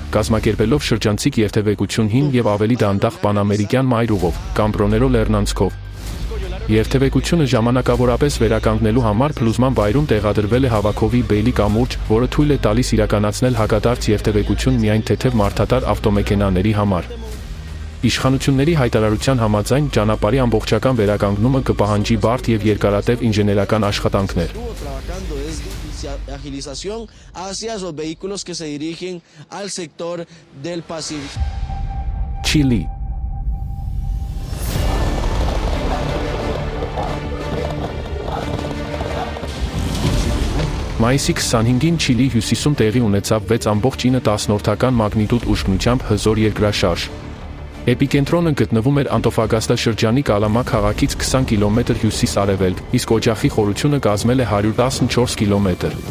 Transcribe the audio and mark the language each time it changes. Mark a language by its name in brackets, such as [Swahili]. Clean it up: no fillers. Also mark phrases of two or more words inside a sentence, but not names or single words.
[Armenian] կազմակերպելով շրջանցիկ երթևեկություն հին եւ ավելի դանդաղ պանամերիկյան մայրուղով, Կամպրոներո լեռնանցքով։ Երթևեկությունը ժամանակավորապես վերականգնելու համար փլուզման վայրում տեղադրվել է հավաքովի բեյլի կամուրջ, որը թույլ է տալիս իրականացնել հակադարձ երթևեկություն միայն թեթև մարդատար ավտոմեքենաների համար։ Իշխանությունների հայտարարության համաձայն ճանապարհի ամբողջական վերականգնումը կպահանջի բարդ եւ երկարատև ինժեներական աշխատանքներ։ [Spanish] Agilización hacia esos vehículos que se dirigen al sector del Pacífico. [Armenian] Չիլի Մայիսի 25-ին Չիլի հյուսիսում տեղի ունեցավ 6.9 մագնիտուդ ուժգնությամբ հզոր երկրաշարժ։ Էպիկենտրոնը գտնվում էր Անտոֆագաստա շրջանի Կալամա քաղաքից 20 կիլոմետր հյուսիս-արևելք, իսկ օջախի խորությունը կազմել է 114 կիլոմետր։